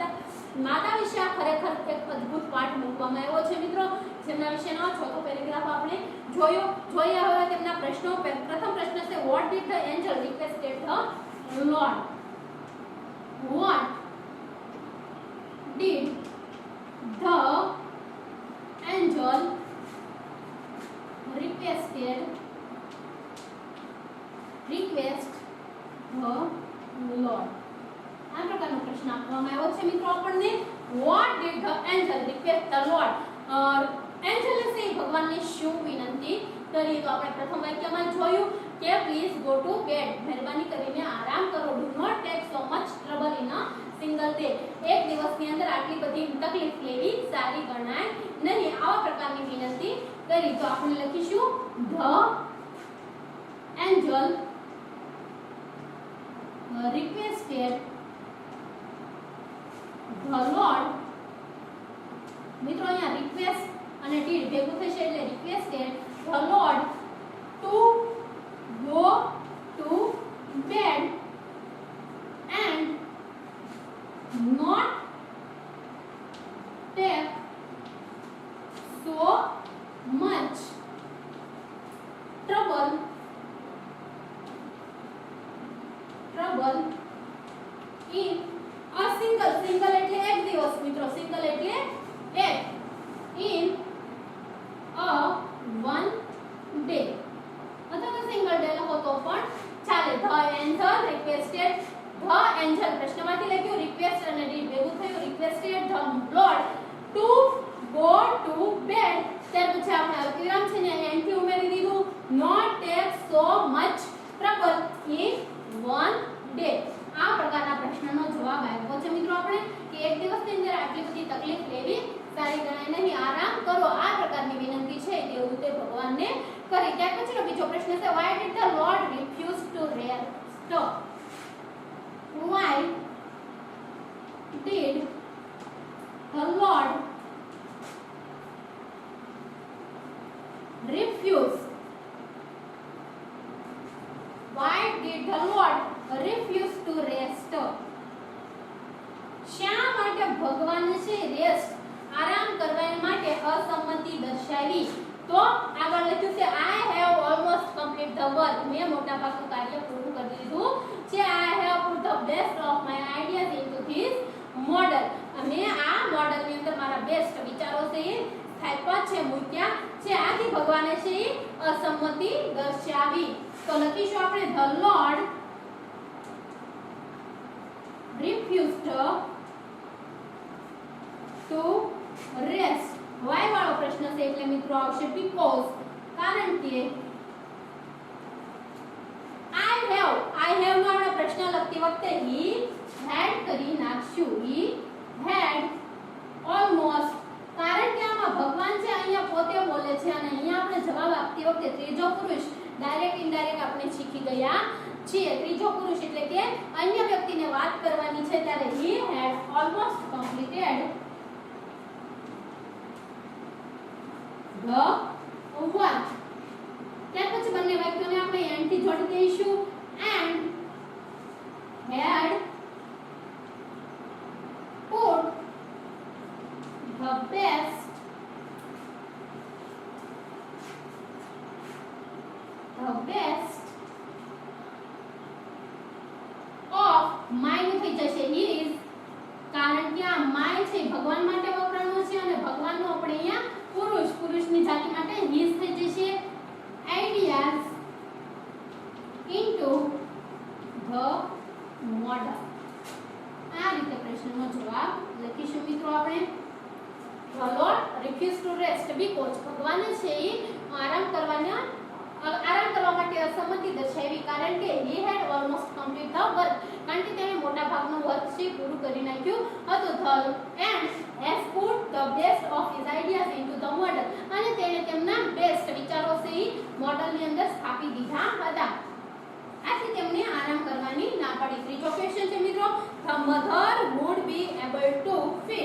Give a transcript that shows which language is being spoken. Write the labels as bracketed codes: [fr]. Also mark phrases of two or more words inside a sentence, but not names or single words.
[gu] માતા વિશે આ ખરેખર એક અદ્ભુત પાઠ મૂકવામાં આવ્યો છે. મિત્રો, જેમના વિશેનો ચોથો પેરેગ્રાફ આપણે જોઈએ. હવે તેમના પ્રશ્નો. પ્રથમ પ્રશ્ન છે, [en] what did the angel requested the Lord, what did the angel requested the Lord. [gu] આ પ્રકારનો પ્રશ્ન આપવામાં આવ્યો છે. મિત્રો, આપણને [en] what did the angel request the Lord, [gu] એન્જલે છે ભગવાનને શું વિનંતી કરી? તો આપણે પ્રથમ વાક્યમાં જોયું કે [en] please go to bed, [gu] મહેરબાની કરીને આરામ કરો. [en] do not take so much trouble in a single day, [gu] એક દિવસની અંદર આટલી બધી તકલીફ લેવી સારી ગણાય નહીં. આવા પ્રકારની વિનંતી કરી. તો આપણે લખીશું [en] the angel requested the Lord. [gu] મિત્રો, અહીંયા રિક્વેસ્ટ અને ડીડ ભેગું થશે એટલે [en] requested the Lord to go to bed and not take so much trouble in a single [gu] એટલે એક દિવસ. મિત્રો, સિંગલ એટલે એક, [en] in a one day [gu] અથવા તો [en] single day [gu] લખો તો પણ ચાલે. [en] the angel requested, the angel [gu] પ્રશ્નમાંથી લખ્યું, [en] રિક્વેસ્ટ અને ડીડ [gu] ભેગું થયું, [en] requested the Lord to bed. [gu] ત્યાર પછી આપણે અલ્પવિરામ છે ને એન થી ઉમેરી દીધું. [en] not take so much trouble in one day. [gu] આ પ્રકારના પ્રશ્નનો જવાબ આપ્યો છે મિત્રો આપણે કે એક દિવસની અંદર આટલી બધી તકલીફ લેવી સારી ગણાય નહીં, આરામ કરો. આ પ્રકારની વિનંતી છે તેવું તે ભગવાનને કરી. ત્યાર પછીનો બીજો પ્રશ્ન છે [en] why did the lord refuse to rest? why did the lord refuse? why did the lord refuse to rest? [gu] શા માટે ભગવાન છે રેસ્ટ આરામ કરવા માટે અસંમતિ દર્શાવી? તો આગળ લખ્યું છે [en] I have almost complete the work. [gu] મેં મોટા ભાગનું કાર્ય પૂરું કરી દીધું છે. [en] I have put the best of my ideas into this model. [gu] મેં આ મોડલની અંદર મારા બેસ્ટ વિચારો છે એ સ્થાપ્યા છે, મૂક્યા છે. આથી ભગવાને છે એ અસંમતિ દર્શાવી. તો લખીશું આપણે [en] the Lord refused to rest. [gu] why વાળો પ્રશ્ન છે એટલે મિત્રો આવશે because. કારણ કે [en] I have [gu] નો આપણે પ્રશ્ન લખતી વખતે [en] he had [gu] કરી નાખશું. [en] he had almost. [gu] કારણ કે આમાં ભગવાન છે અહીંયા પોતે બોલે છે અને અહીંયા આપણે જવાબ આપતી વખતે ત્રીજો પુરુષ [en] direct indirect [gu] આપણે શીખી ગયા છીએ. ત્રીજો પુરુષ એટલે કે અન્ય વ્યક્તિને વાત કરવાની છે ત્યારે [en] he had almost completed the work. [gu] ત્યાર પછી બંને વાક્યોને આપણે and થી જોડી દઈશું. [en] and had put the best of my [gu] નું થઈ જશે [en] his. [gu] કારણ કે આ my છે ભગવાન માટે વપરાણો છે અને ભગવાનનો આપણે અહીંયા પુરુષની જાતિ માટે his થઈ જશે. [en] ideas into the model. [gu] આ રીતે પ્રશ્નનો જવાબ લખીશું મિત્રો આપણે. [en] the Lord refused to rest because [gu] ભગવાને છે એ આરામ કરવા માટે અસંમતિ દર્શાવી. કારણ કે [en] he had almost complete the work. [gu] કારણ કે તેણે મોટા ભાગનું વર્ક છે પૂરું કરી નાખ્યું હતું. [en] and has put the best of his ideas into the model. [gu] અને તેણે તેમના બેસ્ટ વિચારો છે એ મોડલની અંદર સ્થાપી દીધા હતા. આથી તેમને આરામ કરવાની ના પાડી. ત્રીજો ક્વેશ્ચન છે મિત્રો [en] the mother would be able to feed.